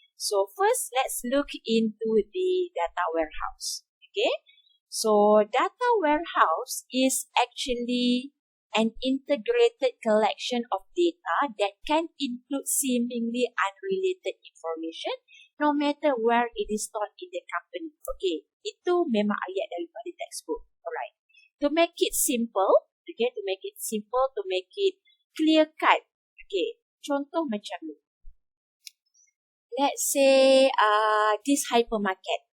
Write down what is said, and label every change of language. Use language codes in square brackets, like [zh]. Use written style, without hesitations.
[en] So first, let's look into the data warehouse. Okay, so data warehouse is actually an integrated collection of data that can include seemingly unrelated information no matter where it is stored in the company. [ms] Okay, itu memang ayat daripada textbook. [en] Alright. To make it simple, to make it clear cut. [ms] Okay, contoh macam ni. [en] Let's say this hypermarket.